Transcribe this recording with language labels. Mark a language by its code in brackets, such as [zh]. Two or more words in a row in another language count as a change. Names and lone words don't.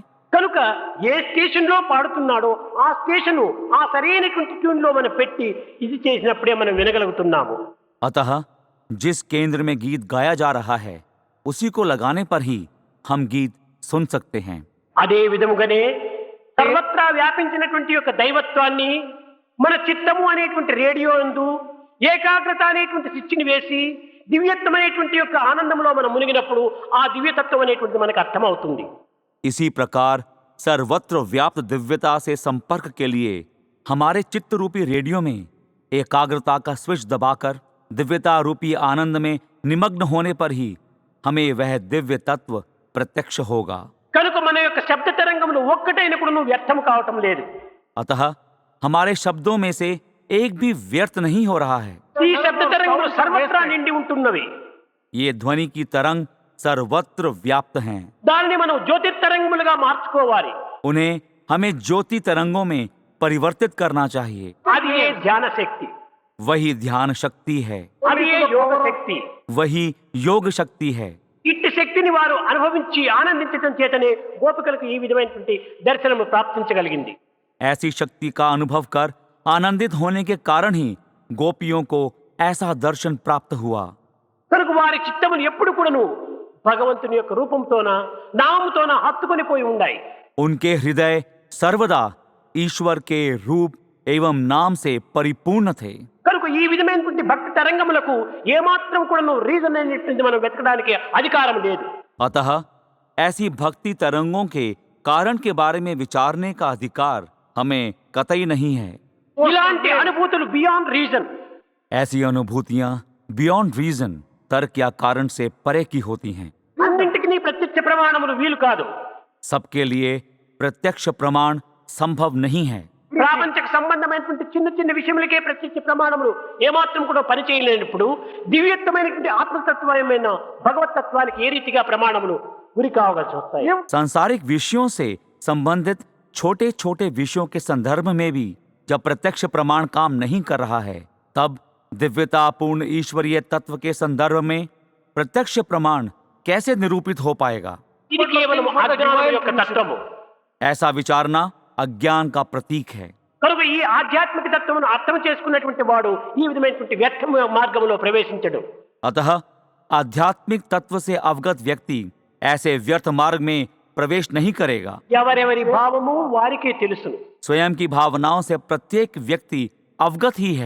[te] కనుక ఏ స్టేషన్ లో పాడుతున్నాడో ఆ స్టేషన్ ఆ సరైనటువంటి ట్యూన్ లో మనం పెట్టి ఇది చేసినప్పుడే మనం వినగలుగుతున్నాము. [hi] अतः जिस केंद्र में गीत गाया जा रहा है उसी को लगाने पर ही हम गीत सुन सकते हैं। [te] అదే విధముగానే సర్వత్రా వ్యాపించినటువంటి యొక్క దైవత్వాన్ని మన చిత్తము అనేటువంటి రేడియో యందు ఏకాగ్రత అనేటువంటి స్విచ్ని వేసి దివ్యత్వమైనటువంటి యొక్క ఆనందంలో మనం మునిగినప్పుడు ఆ దివ్యతత్వం అనేటువంటి మనకు అర్థమవుతుంది. [hi] इसी प्रकार सर्वत्र व्याप्त दिव्यता से संपर्क के लिए हमारे चित्त रूपी रेडियो में एकाग्रता का स्विच दबाकर दिव्यता रूपी आनंद में निमग्न होने पर ही हमें वह दिव्य तत्व प्रत्यक्ष होगा। [te] కనుక మన యొక్క శబ్ద తరంగములు ఒక్కటైనప్పుడు నువ్వు వ్యర్థం కావటం లేదు. [hi] अतः हमारे शब्दों में से एक भी व्यर्थ नहीं हो रहा है। [te] ఈ శబ్ద తరంగములు సర్వత్రా నిండి ఉంటున్నవి. [hi] ये ध्वनि की तरंग सर्वत्र व्याप्त हैं। [te] దానిని మనం జ్యోతిర్తరంగములుగా మార్చుకోవాలి. [hi] उन्हें हमें ज्योति तरंगों में परिवर्तित करना चाहिए। [te] అది ఏ ధ్యాన శక్తి, [hi] वही ध्यान शक्ति है, [te] అది ఏ యోగ శక్తి. [hi] वही योग शक्ति है। [te] ఇట్టి శక్తిని వారు అనుభవించి ఆనందించడం చేతనే గోపికలకు ఈ విధమైనటువంటి దర్శనము ప్రాప్తించగలిగింది. [hi] ऐसी शक्ति का अनुभव कर आनंदित होने के कारण ही गोपियों को ऐसा दर्शन प्राप्त हुआ। [te] కనుక వారి చిత్తములు ఎప్పుడు కూడాను భగవంతుని యొక్క రూపంతోన నామముతోన హత్తుకొని పోయి ఉన్నాయి. [hi] उनके हृदय सर्वदा ईश्वर के रूप एवं नाम से परिपूर्ण थे। [te] కనుక ఈ విధమైనటువంటి భక్తి తరంగములకు ఏమాత్రం కూడాను రీజన్ అనేటువంటి మనం వెతకడానికి అధికారం లేదు. [hi] अतः ऐसी भक्ति तरंगों के कारण के बारे में विचारने का अधिकार हमें कतई नहीं है। [te] ఇలాంటి అనుభూతులు [en] beyond reason. [hi] ऐसी अनुभूतियां [en] beyond reason, [hi] तर्क या कारण से परे की होती हैं। [te] అన్నింటికి ప్రత్యక్ష ప్రమాణములు వీలు కాదు. [hi] सबके लिए प्रत्यक्ष प्रमाण संभव नहीं है। [te] ప్రాపంచక సంబంధమైనటువంటి చిన్న చిన్న విషయములకే ప్రత్యక్ష ప్రమాణములు ఏమాత్రం కూడా పనిచేయలేనప్పుడు దివ్యత్వమైనటువంటి ఆత్మతత్వమైన భగవతత్వానికి ఏ రీతిగా ప్రమాణములు గురి కావలసి వస్తాయి. [hi] सांसारिक विषयों से संबंधित छोटे छोटे विषयों के संदर्भ में भी जब प्रत्यक्ष प्रमाण काम नहीं कर रहा है, तब दिव्यतापूर्ण ईश्वरीय तत्व के संदर्भ में प्रत्यक्ष प्रमाण कैसे निरूपित हो पाएगा? [te] ఇది కేవలం అజ్ఞానం యొక్క తత్వము. [hi] ऐसा विचारना अज्ञान का प्रतीक है। [te] కనుక ఈ ఆధ్యాత్మిక తత్వమును అర్థం చేసుకున్నటువంటి వాడు ఈ విధమైనటువంటి వ్యర్థ మార్గంలో ప్రవేశించడు. [hi] अतः आध्यात्मिक तत्व से अवगत व्यक्ति ऐसे व्यर्थ मार्ग में प्रवेश नहीं करेगा। [te] ఎవరెవరి భావము వారికే తెలుసును. [hi] स्वयं की भावनाओं से प्रत्येक व्यक्ति अवगत ही है।